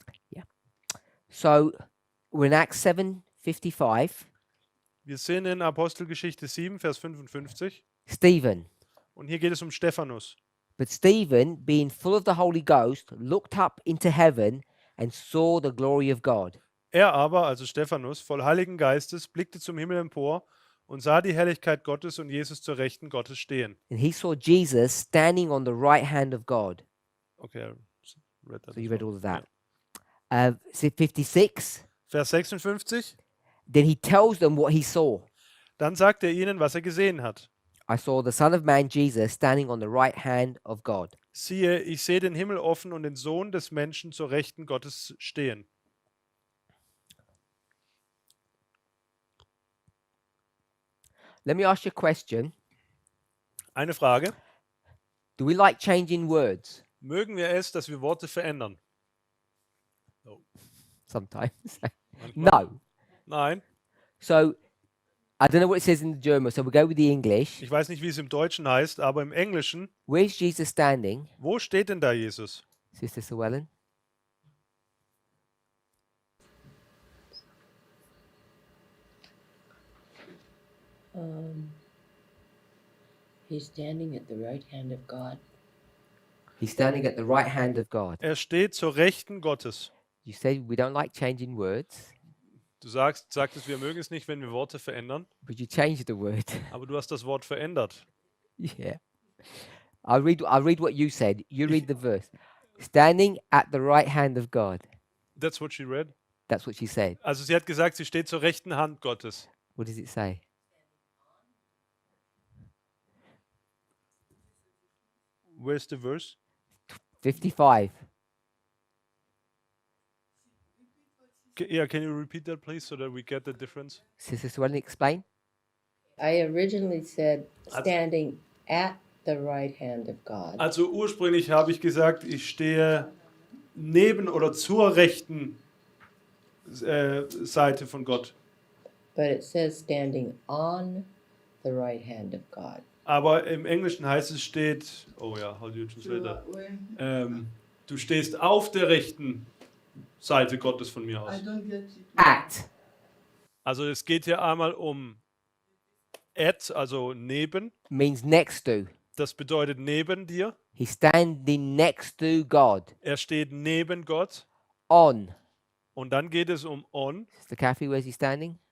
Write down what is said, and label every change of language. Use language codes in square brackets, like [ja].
[en] Yeah. So we're in Acts 7:55. [de] Wir sehen in Apostelgeschichte 7, Vers 55. [en] Stephen. [de] Und hier geht es um Stephanus. [en] But Stephen, being full of the Holy Ghost, looked up into heaven and saw the glory of God. [de] Er aber, also Stephanus, voll Heiligen Geistes, blickte zum Himmel empor und sah die Herrlichkeit Gottes und Jesus zur Rechten Gottes stehen. [en] And he saw Jesus standing on the right hand of God. Okay, I read that So as you read well. all of that. 56. [de] Vers 56. [en] Then he tells them what he saw. [de] Dann sagt er ihnen, was er gesehen hat. [en] I saw the Son of Man, Jesus, standing on the right hand of God. [de] Siehe, ich sehe den Himmel offen und den Sohn des Menschen zur Rechten Gottes stehen. [en] Let me ask you a question. [de] Eine Frage. [en] Do we like changing words? [de] Mögen wir es, dass wir Worte verändern? [en] Sometimes. [de] Manchmal. [en] No. [de] Nein. [en] So, I don't know what it says in the German, so we'll go with the English. [de] Ich weiß nicht, wie es im Deutschen heißt, aber im Englischen, [en] Where's Jesus standing? [de] wo steht denn da Jesus? [en] Sister Llewellyn? He's standing at the right hand of God. He's standing at the right hand of God. [de] Er steht zur Rechten Gottes. [en] You say we don't like changing words, [de] Du sagtest, wir mögen es nicht, wenn wir Worte verändern, [en] but you changed the word. [de] aber du hast das Wort verändert. [en] Yeah. I'll read what you said. You read the verse. Standing at the right hand of God. That's what she read. That's what she said. [de] Also sie hat gesagt, sie steht zur rechten Hand Gottes. [en] What does it say? Where's the verse? 55. Yeah, can you repeat that please so that we get the difference? Sister Llewellyn, explain. I originally said standing at the right hand of God. [de] Also ursprünglich habe ich gesagt, ich stehe neben oder zur rechten Seite von Gott. [en] But it says standing on the right hand of God. [de] Aber im Englischen heißt es steht, oh ja, [en] how do you translate that? [de] Du stehst auf der rechten Seite Gottes von mir [en] I [de] aus. [en] don't get it. At. [de] Also es geht hier einmal um at, also neben. [en] Means next to. [de] Das bedeutet neben dir. [en] He's standing next to God. [de] Er steht neben Gott. [en] On. [de] Und dann geht es um on. [en] Sister Kathy, where's he standing?